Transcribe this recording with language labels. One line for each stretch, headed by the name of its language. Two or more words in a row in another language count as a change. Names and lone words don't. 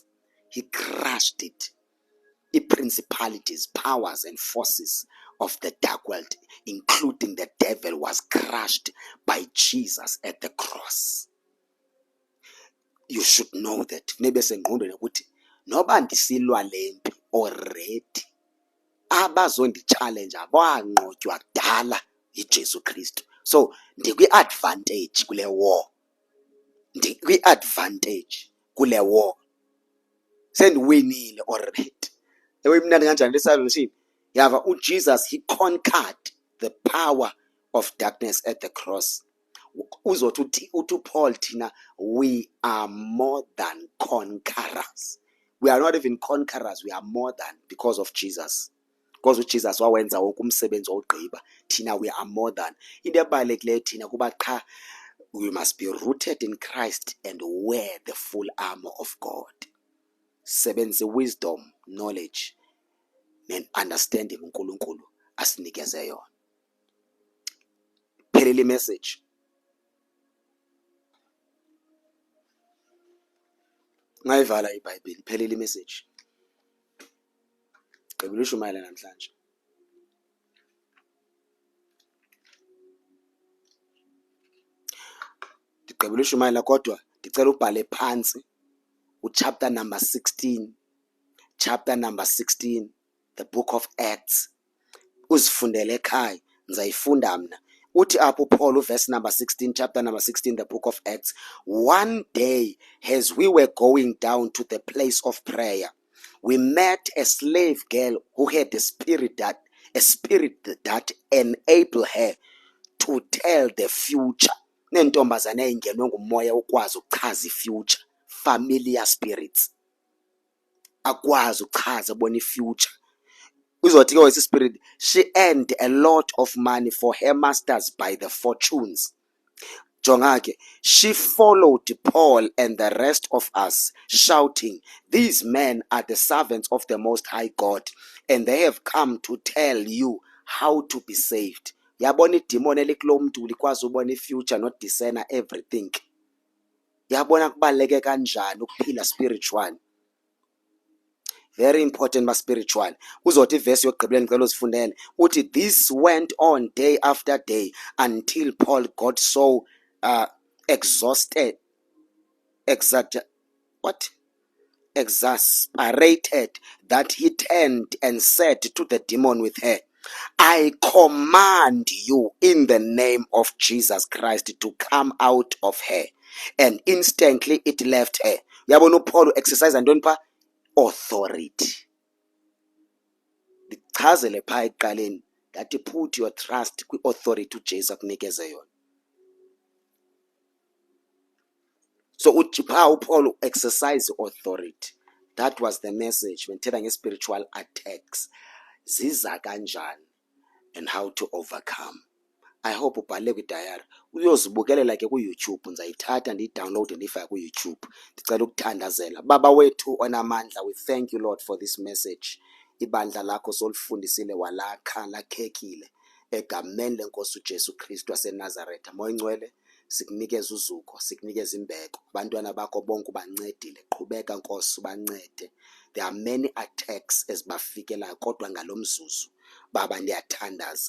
English: He crushed it. The principalities, powers and forces of the dark world, including the devil, was crushed by Jesus at the cross. You should know that.
Xhosa: Nebe sengqondweni ukuthi noba ndisilwa lempi already, abazondi-challenge abanqotywa kudala yiJesu Kristu. So ndikwi-advantage kule war. Ndikwi-advantage kule war. Sendiwinile already. Ewe mnandi kanjani lesalvation? Yava uJesus,
English: he conquered the power of darkness at the cross.
Xhosa: Uzothi uPaul thina,
English: we are more than conquerors. We are not even conquerors, we are more than, because of Jesus.
Xhosa: Because uJesus wawenza wonke umsebenzi wogqiba.
English: Thina we are more than.
Xhosa: Into ebalulekileyo thina kuba qha
English: we must be rooted in Christ and wear the full armor of God.
Xhosa: Sebenze
English: wisdom, knowledge and understanding
Xhosa: uNkulunkulu asinikeze yona. Phelele message. Ngayivala iBhayibheli, phelele message. Gqibela ushumayela namhlanje. Ndigqibela ushumayela kodwa ndicela ubhale phansi chapter number 16.
English: Chapter number 16, the book of Acts.
Xhosa: Uzifundele ekhaya, nzayifunda mna. Uthi apho
English: Paul, verse number 16, chapter number 16, the book of Acts. One day, as we were going down to the place of prayer, we met a slave girl who had a spirit that enabled her to tell the future.
Xhosa: Nentombazana eyingenwe ngumoya ukwazi ukuchaza ifuture.
English: Familiar spirits.
Xhosa: Akwazi ukuchaza bona ifuture. Uzothi ke wesi
English: spirit, she earned a lot of money for her masters by the fortunes.
Xhosa: Jonga ke,
English: she followed Paul and the rest of us, shouting, "These men are the servants of the Most High God, and they have come to tell you how to be saved."
Xhosa: Yabona idemon elikulo mntu likwazi ubona ifuture,
English: not discern everything.
Xhosa: Yabona kubaleke kanjani ukuphila spiritual.
English: Very important but spiritual.
Xhosa: Uzothi verse yokugqibela ngicela uzifundele.
English: Uthi this went on day after day until Paul got so exasperated that he turned and said to the demon with her, "I command you in the name of Jesus Christ to come out of her." And instantly it left her.
Xhosa: Yabona uPaul exercise ntoni pha? Authority. Ndichazele pha ekuqaleni
English: that put your trust
Xhosa: kwi-authority uJesu akunikeze yona. So pha uPaul exercise authority.
English: That was the message when
Xhosa: thetha nge-spiritual
English: attacks.
Xhosa: Ziza kanjani
English: and how to overcome. I hope
Xhosa: ubhale kwidayari. Uyozibukelela ke ku-YouTube, nzayithatha ndiyidownload ndiyifake ku-YouTube. Ndicela ukuthandazela. Baba wethu onamandla,
English: we thank you Lord for this message.
Xhosa: Ibandla lakho solifundisile walakha lakhekile egameni lenkosi uJesu Kristu waseNazaretha. Moya Ngcwele, sikunikeza uzuko, sikunikeza imbeko. Abantwana bakho bonke ubancedile, qhubeka Nkosi ubancede.
English: There are many attacks
Xhosa: ezibafikelayo kodwa ngalomzuzu Baba ndiyathandaza.